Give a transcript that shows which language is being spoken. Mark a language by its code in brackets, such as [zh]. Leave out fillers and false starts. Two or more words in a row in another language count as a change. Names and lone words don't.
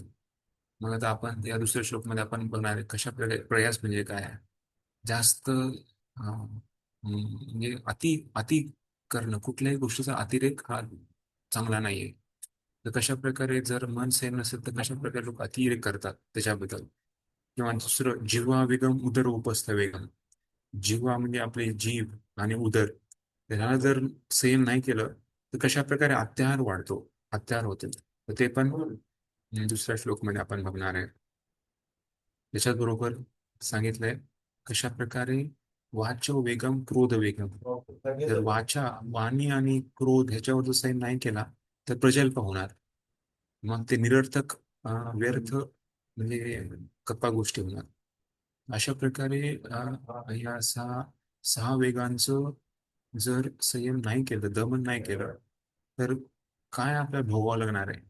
[mr] मग आता आपण या दुसऱ्या श्लोकमध्ये आपण बघणार आहे कशा प्रकारे प्रयास म्हणजे काय आहे. जास्त म्हणजे अति अति करणं, कुठल्याही गोष्टीचा अतिरेक हा चांगला नाहीये. तर कशा प्रकारे जर मन सेम नसेल तर कशा प्रकारे लोक अतिरेक करतात त्याच्याबद्दल. किंवा दुसरं [sa] जिव्हा वेगम उदर उपस्थ वेगम. [mr] जिव्हा म्हणजे आपले जीव आणि उदर, त्याला जर संयम नाही केलं तर कशा प्रकारे अत्याहार वाढतो, अत्याहार होते. तर ते पण दुसऱ्या श्लोकमध्ये आपण बघणार आहे. त्याच्याच बरोबर सांगितलंय कशा प्रकारे [sa] वाचो वेगम क्रोध वेगम. [mr] जर वाणी आणि क्रोध ह्याच्यावर जर संयम नाही केला तर प्रजल्प होणार. मग ते निरर्थक व्यर्थ म्हणजे गप्पा गोष्टी होणार. अशा प्रकारे या सहा सहा वेगांचं जर संयम नाही केलं, दमन नाही केलं तर काय आपल्याला भोगावं लागणार आहे.